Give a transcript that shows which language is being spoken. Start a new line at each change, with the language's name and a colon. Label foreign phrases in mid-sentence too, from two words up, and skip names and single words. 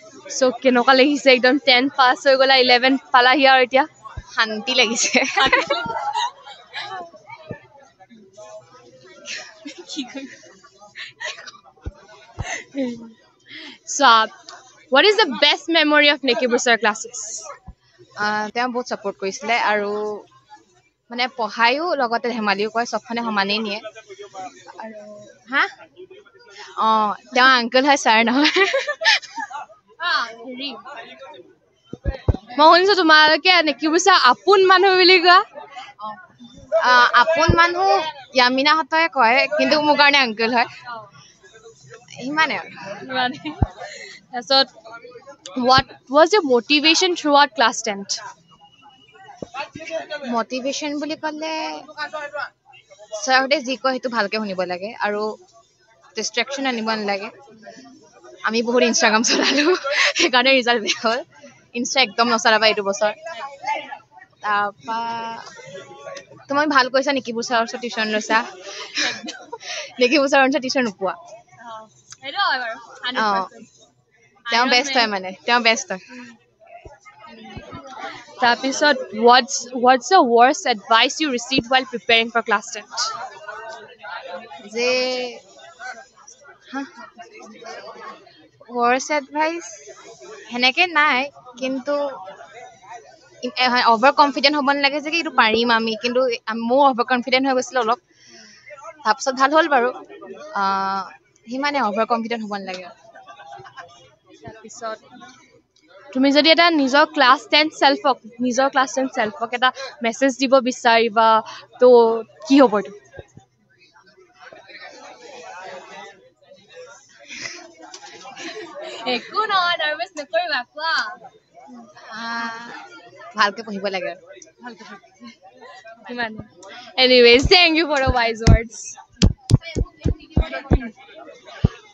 Assamese: সো কেনেকুৱা লাগিছে একদম 10 পাছ হৈ গলা 11 পালাহি আৰু এতিয়া শান্তি লাগিছে
English: So, what is the best memory of Nikki Bursar classes?
Assamese: তেওঁ বহুত ছাপোৰ্ট কৰিছিলে আৰু মানে পঢ়ায়ো লগতে ধেমালিও কৰে চবখনে সমানেই নিয়ে আৰু হা তেওঁ আংকল হয় ছাৰ নহয় মই শুনিছো তোমালোকে Nikki Bursar আপোন মানুহ বুলি কোৱা আপোন মানুহ য়ামিনাহঁতে কয় কিন্তু মোৰ কাৰণে আংকল হয় ইমানে আৰু
English: তাৰপিছত what was your motivation throughout class 10th?
Assamese: মটিভেশ্যন বুলি ক'লে ছাৰহঁতে যি কয় সেইটো ভালকে শুনিব লাগে আৰু ডিষ্ট্ৰেকশ্যন আনিব নালাগে আমি বহুত ইনষ্টাগ্ৰাম চলালো সেইকাৰণে ৰিজাল্ট বেয়া হ'ল ইনষ্টা একদম নচলাবা এইটো বছৰ তাৰপৰা তুমি ভাল কৈছা Nikki Bursar ওচৰত টিউশ্যন লৈছা Nikki Bursar ওচৰত টিউশ্যন নোপোৱা তেওঁ বেষ্ট হয় মানে তেওঁ বেষ্ট হয়
English: তাৰপিছত what's the worst advice you received while preparing for class 10th?
Assamese: যে
English: worst advice
Assamese: সেনেকে নাই কিন্তু
English: over confident
Assamese: হ'ব নালাগে যে এইটো পাৰিম আমি কিন্তু মোৰ
English: over confident
Assamese: হৈ গৈছিলে অলপ তাৰপিছত ভাল হ'ল বাৰু সিমানে
English: over confident
Assamese: হ'ব নালাগে তাৰপিছত তুমি যদি এটা নিজৰ ক্লাছ 10 চেল্ফক এটা মেছেজ দিব বিচাৰিবা তো কি হ'ব এইটো একো নহয় নাৰ্ভাছ নকৰিবা কোৱা ভালকে পঢ়িব লাগে
English: Anyways, thank you for the wise words.